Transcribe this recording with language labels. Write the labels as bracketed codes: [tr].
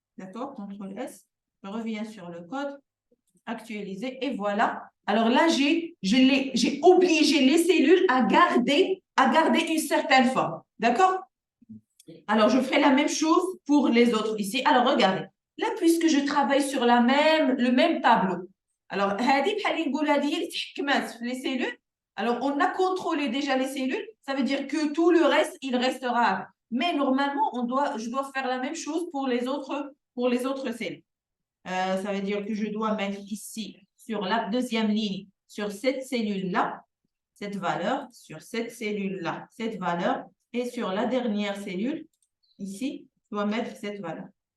[fr] D'accord? Contrôle S. Je reviens sur le code. Actualiser. Et voilà. Alors là, j'ai obligé les cellules à garder une certaine forme. D'accord? Alors, je ferai la même chose pour les autres ici. Alors, regardez. Là, puisque je travaille sur le même tableau. [ar] Alors, هذه بحال اللي نقولها هذه هي اللي تحكمات في [fr] les cellules. Alors, on a contrôlé déjà les cellules. Ça veut dire que tout le reste, il restera. Mais normalement, je dois faire la même chose pour les autres cellules. Ça veut dire que je dois mettre ici, sur la deuxième ligne, sur cette cellule-là, cette valeur, sur cette cellule-là, cette valeur, et sur la dernière cellule, ici, je dois mettre cette valeur.